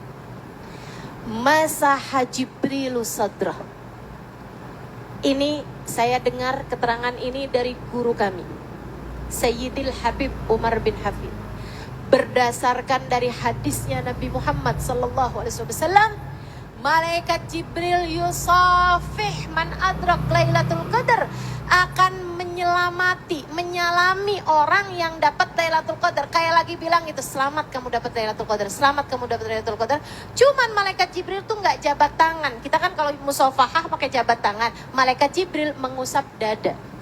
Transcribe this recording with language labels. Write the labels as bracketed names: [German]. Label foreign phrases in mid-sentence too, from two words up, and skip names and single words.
[Arabic] مسح جبريل صدره. [Indonesian] Ini saya dengar keterangan ini dari guru kami, Sayyidil Habib Umar bin Hafid. Berdasarkan dari hadisnya Nabi Muhammad SAW, malaikat Jibril [Arabic] يصافح من أدرك ليلة القدر, [Indonesian] akan menyalami orang yang dapat Lailatul Qadar. Kayak lagi bilang gitu, selamat kamu dapat Lailatul Qadar, selamat kamu dapat Lailatul Qadar. Cuman malaikat Jibril tuh nggak jabat tangan. Kita kan kalau musafahah pakai jabat tangan. Malaikat Jibril mengusap dada.